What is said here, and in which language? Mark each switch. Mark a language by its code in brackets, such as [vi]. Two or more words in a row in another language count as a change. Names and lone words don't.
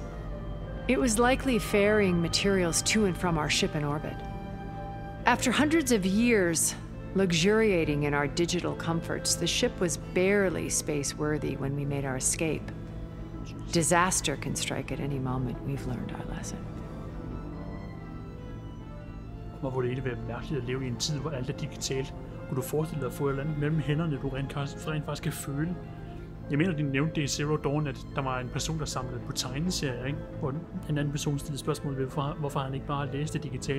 [en] It was likely ferrying materials to and from our ship in orbit. After hundreds of years luxuriating in our digital comforts, the ship was barely space-worthy when we made our escape. Disaster can strike at any moment. We've learned our lesson. [da] Og hvor det egentlig være mærkeligt at leve i en tid, hvor alt er digitalt. Kunne du forestille dig at få et eller andet mellem hænderne, du rent faktisk kan føle? Jeg mener, de nævnte det i Zero Dawn, at der var en person, der samlede på tegneserier, ikke? Hvor en anden person stillede spørgsmål ved, hvorfor han ikke bare læste det digitalt.